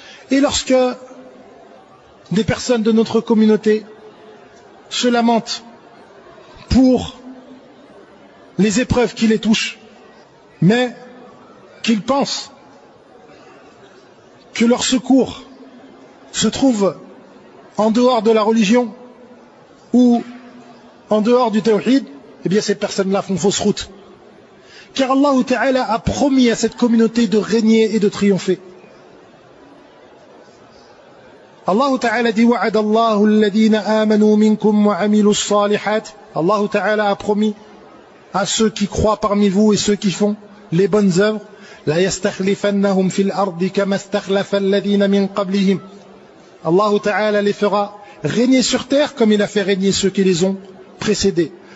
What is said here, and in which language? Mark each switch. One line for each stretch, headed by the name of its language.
French: Et lorsque des personnes de notre communauté se lamentent pour les épreuves qui les touchent, mais qu'ils pensent que leur secours se trouve en dehors de la religion ou en dehors du tawhid, eh bien ces personnes-là font fausse route. Car Allah Ta'ala a promis à cette communauté de régner et de triompher. Allah Ta'ala dit
Arabic: وَعَدَ اللَّهُ الَّذِينَ آمَنُوا مِنْكُمْ وَعَمِلُوا الصَّالِحَاتِ.
French: Allah Ta'ala a promis à ceux qui croient parmi vous et ceux qui font les bonnes œuvres
Arabic: لَا يَسْتَخْلِفَنَّهُمْ فِي الْأَرْضِ كَمَا اسْتَخْلَفَ الَّذِينَ مِنْ قَبْلِهِمْ.
French: Allah Ta'ala les fera régner sur terre comme il a fait régner ceux qui les ont précédés.